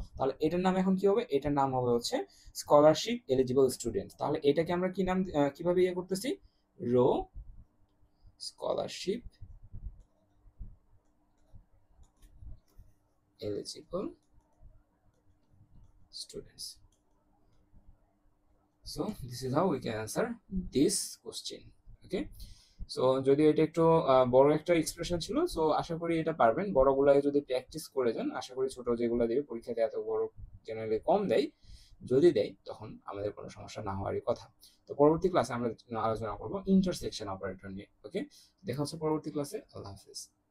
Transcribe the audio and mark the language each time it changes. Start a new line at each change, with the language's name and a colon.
Bangla: তাহলে এটার নাম এখন কি হবে, এটার নাম হবে হচ্ছে স্কলারশিপ এলিজিবল স্টুডেন্টস। তাহলে এটাকে আমরা কি নাম, কিভাবে ইয়ে করতেছি, rho scholarship eligible students.
English: So this is how we can answer this question.
Bangla: Okay, so যদি এটা একটু বড় একটা এক্সপ্রেশন ছিল, সো আশা করি এটা পারবেন। বড়গুলাই যদি প্র্যাকটিস করে যান, আশা করি ছোট যেগুলো দেবে পরীক্ষাতে এত বড় জেনারেলি কম দেয়, যদি দেয় তখন আমাদের কোনো সমস্যা না হওয়ারই কথা। তো পরবর্তী ক্লাসে আমরা আলোচনা করবো ইন্টারসেকশন অপারেটর নিয়ে। ওকে, দেখা হচ্ছে পরবর্তী ক্লাসে। আল্লাহ হাফিজ।